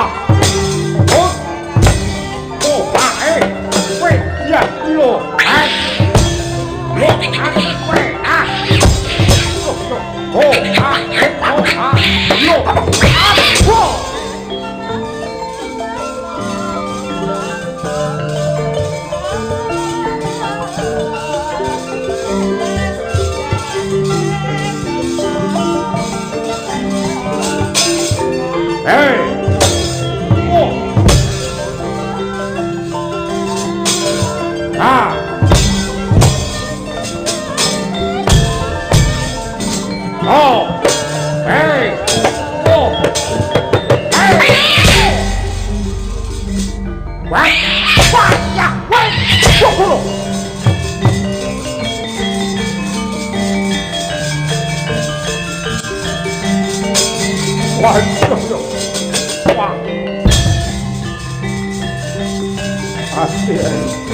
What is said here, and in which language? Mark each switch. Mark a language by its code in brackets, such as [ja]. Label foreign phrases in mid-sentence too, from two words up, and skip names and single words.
[en] Oh! Oh! Ah! Hey! Wait! Ya! Lo! Ah! Lo! Ah! Wait! Ah! Lo! Lo! Oh! Ah! Hey! Oh! Ah! Lo! Ah! Whoa! Hey! Oh! Ah! Oh! Hey! Oh! Hey! What? What? Yeah! What? Whoa! Wah! [id] Wah! Asyik.